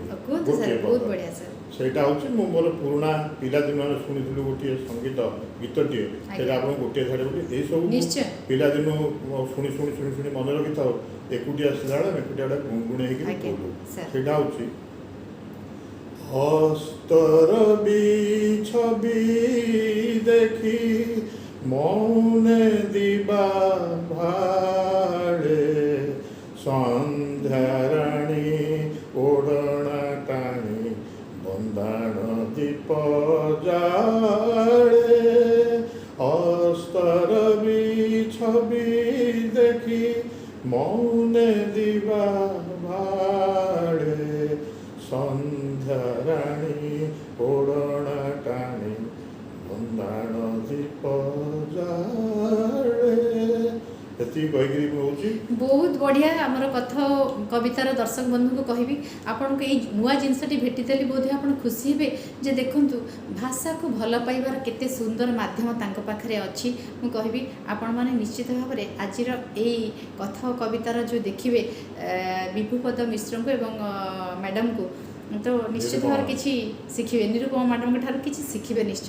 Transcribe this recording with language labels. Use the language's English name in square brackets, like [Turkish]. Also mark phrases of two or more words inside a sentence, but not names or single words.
[Odia] ଗୋଟିଏ ପଦ, ସେଇଟା ହେଉଛି ମୁଁ ମୋର ପୁରୁଣା ପିଲାଦିନ ଆମେ ଶୁଣିଥିଲୁ ଗୋଟିଏ ସଙ୍ଗୀତ ଗୀତଟିଏ, ସେଇଟା ଆପଣଙ୍କୁ ଗୋଟିଏ ଧାଡ଼ି ବୋଲି ଏଇସବୁ ପିଲାଦିନ ଶୁଣି ଶୁଣି ଶୁଣି ଶୁଣି ମନେ ରଖିଥାଉ। ଏକୁଟିଆ ଆସିଲା ବେଳେ ଆମେ ଏକୁଟିଆ ଗୋଟେ ଗୁଣଗୁଣେଇକି ବୋଲୁ। ସେଇଟା ହେଉଛି ହସ୍ତର ଛବି ଦେଖି ମୌନେ ଦିବା ଭାଡ଼େ ସନ୍ଧ୍ୟାରାଣୀ ଓଢ଼ଣା ଟାଣି ବନ୍ଦାଣ ଦୀପ ଜାଡ଼େ ଅସ୍ତର ଛବି ଦେଖି ମୌନେ ଦିବା ଭାଡ଼େ ସନ୍ଧ୍ୟାରାଣୀ ଓଢ଼ଣା ଟାଣି ବନ୍ଦାଣ ଦୀପ ଜାଡ଼େ। ଏତିକି କହିକିରି ମୁଁ ହେଉଛି ବହୁତ ବଢ଼ିଆ। ଆମର କଥା କବିତାର ଦର୍ଶକ ବନ୍ଧୁଙ୍କୁ କହିବି, ଆପଣଙ୍କୁ ଏଇ ନୂଆ ଜିନିଷଟି ଭେଟିଦେଲି, ବୋଧହୁଏ ଆପଣ ଖୁସି ହେବେ ଯେ ଦେଖନ୍ତୁ ଭାଷାକୁ ଭଲ ପାଇବାର କେତେ ସୁନ୍ଦର ମାଧ୍ୟମ ତାଙ୍କ ପାଖରେ ଅଛି। ମୁଁ କହିବି ଆପଣମାନେ ନିଶ୍ଚିତ ଭାବରେ ଆଜିର ଏଇ କଥା ଓ କବିତାର ଯେଉଁ ଦେଖିବେ ବିଭୁପଦ ମିଶ୍ରଙ୍କୁ ଏବଂ ମ୍ୟାଡ଼ାମଙ୍କୁ, ତ ନିଶ୍ଚିତ ଭାବରେ କିଛି ଶିଖିବେ, ନିରୁପମା ମ୍ୟାଡ଼ାମଙ୍କ ଠାରୁ କିଛି ଶିଖିବେ ନିଶ୍ଚୟ।